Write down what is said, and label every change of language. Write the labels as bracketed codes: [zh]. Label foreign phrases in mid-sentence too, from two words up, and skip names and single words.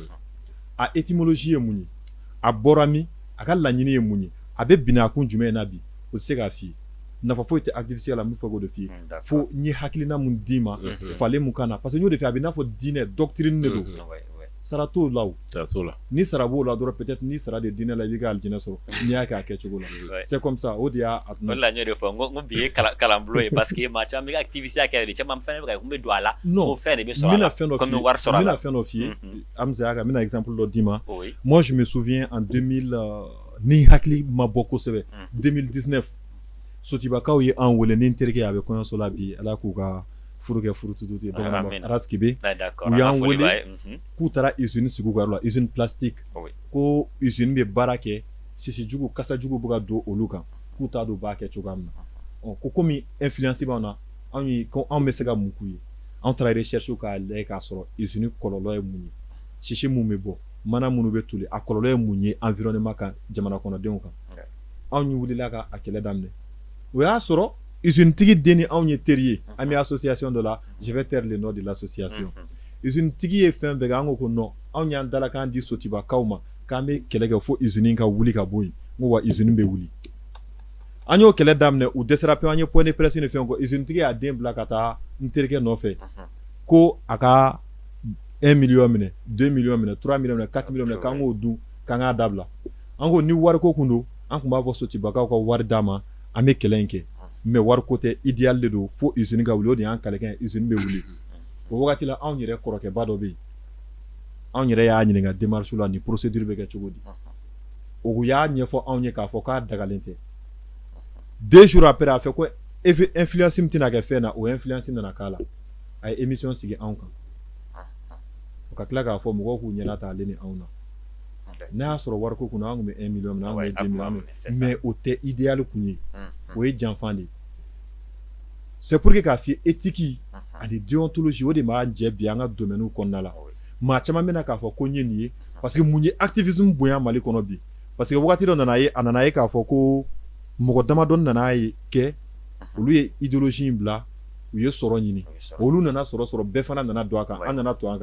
[bm] a étymologie ye mun ye a bɔra min a ka laɲini ye mun ye a bɛ binna kun jumɛn na bi o tɛ se k'a f'i ye nafa foyi tɛ activiste la min fɔ k'o de f'i ye fo n ye hakilina mun d'i ma falen mun kan na [fr] parce que [bm] n y'o de fɛ a bɛ n'a fɔ diinɛ doctrine de don sara t'o la o ni sara b'o la dɔrɔn peut-être ni sara de diinɛ la i b'i ka alijinɛ sɔrɔ n'i y'a kɛ a kɛcogo la [fr] c'est comme ça [bm] o de y'a o de la n y'o de fɔ n ko bi ye kalanbulon ye [fr] parce que [bm] maa caman bɛ ka activiste kɛ de caman fɛnɛ bɛ ka kun bɛ don a la o fɛn de bɛ sɔrɔ a la comme wari sɔrɔ a la n bɛna fɛn dɔ f'i ye Hamza y'a kan n bɛna exemple dɔ d'i ma [fr] moi je me souviens en 2000 [bm] ni hakili ma bɔ kosɛbɛ 2019 Sotibakaw ye an wele ni n terikɛ a bɛ kɔɲɔso la bi Ala k'u ka furu kɛ furututu ye Arasikibe u y'an wele k'u taara usine sigi u ka yɔrɔ la [fr] usine plastique [bm] ko usine bɛ baara kɛ sisijugu kasajugu bɛ ka don olu kan k'u t'a dɔn u b'a kɛ cogoya min na ko komi influence b'anw na ko anw bɛ se ka mun k'u ye anw taara recherche k'a lajɛ k'a sɔrɔ usine kɔlɔlɔ ye mun ye sisi mun bɛ bɔ mana minnu bɛ toli a kɔlɔlɔ ye mun ye environnement kan jamana kɔnɔdenw kan anw wulila ka a kɛlɛ daminɛ o y'a sɔrɔ usine tigi den ni anw ye teri ye an bɛ association dɔ la [fr] je vais taire le nom de l'association [bm] usine tigi ye fɛn bɛɛ kɛ an ko non anw y'an dala k'an di Sotibakaw ma k'an bɛ kɛlɛ kɛ fo usine ka wuli ka bɔ yen n ko wa usine bɛ wuli an y'o kɛlɛ daminɛ u dɛsɛra pewu an ye [fr] point de presse [bm] ni fɛn kɔ usine tigi y'a den bila ka taa n terikɛ nɔfɛ ko a ka 1 million minɛ 2 million minɛ 3 million minɛ 4 million minɛ k'an k'o dun k'an k'a dabila an ko ni wariko kun don an tun b'a fɔ Sotibakaw ka wari d'a ma an bɛ kɛlɛ in kɛ mais wariko tɛ idéal de don fo usine ka wuli o de y'an kalekan ye usine bɛ wuli o wagati la anw yɛrɛ kɔrɔkɛba dɔ bɛ yen anw yɛrɛ y'a ɲininka démarche la ni procédure bɛ kɛ cogo di o y'a ɲɛfɔ anw ye k'a fɔ k'a dagalen tɛ [fr] 2 jours après [bm] a fɛ ko influence min tɛna kɛ fɛn na o influence nana k'a la a ye émission sigi anw kan o ka tila k'a fɔ mɔgɔw k'u ɲɛna ta ale ni anw na n'a y'a sɔrɔ wariko kun an tun bɛ 1 million minɛ an tun bɛ 10 millions mais o tɛ idéal kun ye o ye janfan de ye [fr] c'est pour que [bm] k'a f'i ye éthique ani déontologie o de b'a jɛ bi an ka domaine kɔnɔna la maa caman bɛna k'a fɔ ko n ye nin ye [fr] parce que [bm] mun ye activisme bonya Mali kɔnɔ bi [fr] parce que [bm] wagati dɔ nana ye a nana ye k'a fɔ ko mɔgɔ damadɔni nana ye kɛ olu ye idéologie in bila u ye sɔrɔ ɲini olu nana sɔrɔ bɛɛ fana nana don a kan an nana to an kan